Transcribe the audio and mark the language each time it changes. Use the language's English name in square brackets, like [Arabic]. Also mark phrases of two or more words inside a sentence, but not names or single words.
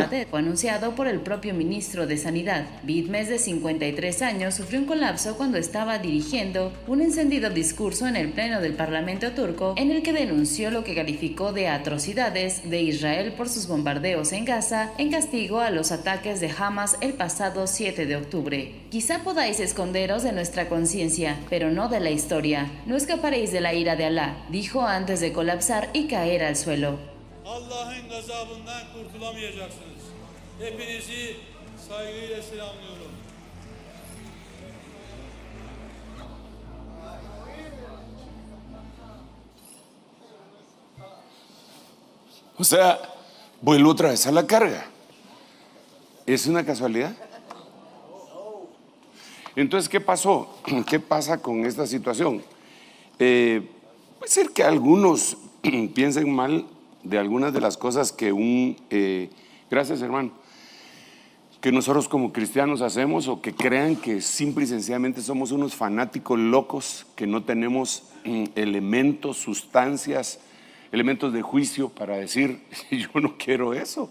[Spanish] Sadegh fue anunciado por el propio ministro de Sanidad. Bitmes, de 53 años, sufrió un colapso cuando estaba dirigiendo un encendido discurso en el pleno del Parlamento turco, en el que denunció lo que calificó de atrocidades de Israel por sus bombardeos en Gaza, en castigo a los ataques de Hamas el pasado 7 de octubre. Quizá podáis esconderos de nuestra conciencia, pero no de la historia. No escaparéis de la ira de Alá, dijo antes de colapsar y caer al suelo. [Turkish] Allah'ın gazabından kurtulamayacaksınız. Hepinizi saygıyla selamlıyorum. [Spanish] O sea, vuelvo otra vez a la carga. ¿Es una casualidad? Entonces, ¿qué pasó? ¿Qué pasa con esta situación? Puede ser que algunos piensen mal de algunas de las cosas que gracias, hermano, que nosotros como cristianos hacemos, o que crean que simple y sencillamente somos unos fanáticos locos que no tenemos elementos, sustancias, elementos de juicio para decir, yo no quiero eso.